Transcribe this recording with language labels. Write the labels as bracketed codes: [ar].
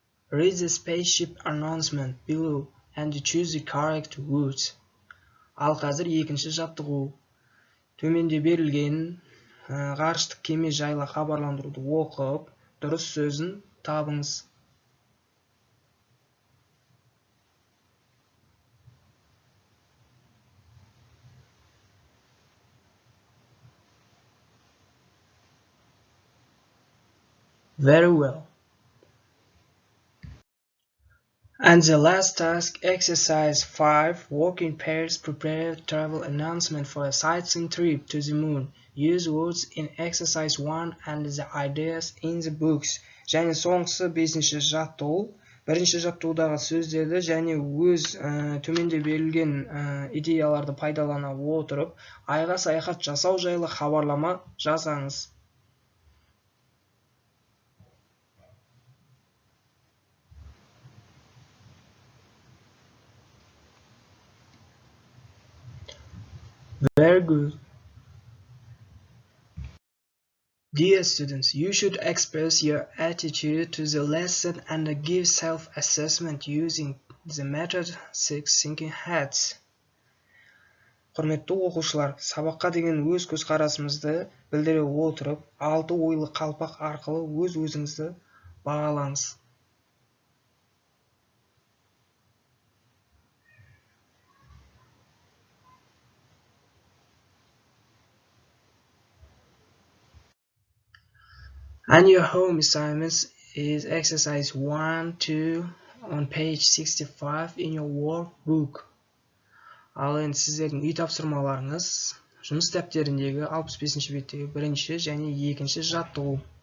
[en] Read the spaceship announcement below and choose the correct words. [kk] Ал қазір 2-ші жаттығу. Төменде берілген ғарыштық кеме жайлы хабарландыруды оқып, дұрыс сөзін табыңыз. [en] Very well. And the last task, exercise 5, work in pairs, prepare travel announcement for a sightseeing trip to the moon. Use words in exercise 1 and the ideas in the books. [kk] Және соңғысы 5-ші жаттығу. 1-ші жаттығудағы сөздерді және өз төменде берілген идеяларды пайдалана отырып, айға саяхат жасау жайлы хабарлама жазаңыз. [en] Very good. Dear students, you should express your attitude to the lesson and give self-assessment using the method 6 thinking hats. [kk] Құрметті оқушылар, сабаққа деген өз көзқарасымызды білдіре отырып, 6 ойлы қалпақ арқылы өз-өзіңізді бағалаңыз. [en] And your home assignments is exercise 1-2 on page 65 in your workbook. [kk] Ал енді сіздердің үй тапсырмаларыңыз жұмыс дәптеріндегі 65-ші беттегі 1-ші және 2-ші жаттығу.